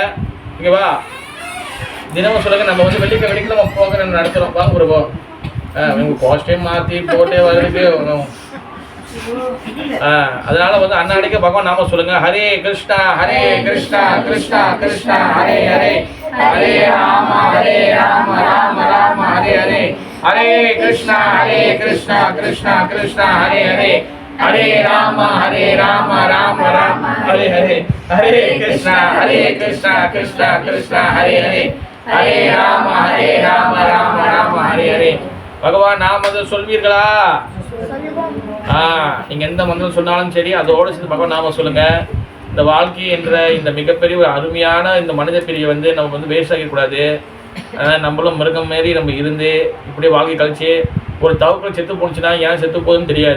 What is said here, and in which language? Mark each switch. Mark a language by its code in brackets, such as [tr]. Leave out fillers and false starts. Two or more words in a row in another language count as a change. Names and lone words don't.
[ta] ஓகேவா? தினமும் சொல்லுங்கள். நம்ம வந்து வெள்ளிக்கிழமை நம்ம ப்ரோக்ராம் நடத்துகிறோம். வாங்க போடுவோம். உங்கள் காஸ்டையும் மாற்றி போட்டே வர்றதுக்கு அதனால வந்து அன்னாடிக்கு பகவான் நாம சொல்லுங்க. [sa] हरे कृष्ण कृष्ण कृष्ण हरे हरे हरे राम राम राम हरे हरे हरे कृष्ण कृष्ण कृष्ण हरे हरे हरे राम राम राम हरे हरे हरे कृष्ण कृष्ण कृष्ण हरे हरे हरे राम राम राम हरे हरे. [ta] பகவான் நாம சொல்வீர்களா? நீங்கள் எந்த மந்திரம் சொன்னாலும் சரி, அதோடு சேர்ந்து பகவான் நாம சொல்லுங்க. இந்த வாழ்க்கை என்ற இந்த மிகப்பெரிய ஒரு அருமையான இந்த மனித பிரியை வந்து நம்ம வந்து வேஸ்ட் ஆகிடக்கூடாது. நம்மளும் மிருகம் மாரி நம்ம இருந்து இப்படியே வாழ்க்கை கழிச்சு ஒரு தவக்கள் செத்து போணுச்சுன்னா ஏன் செத்து போகுதுன்னு தெரியாது.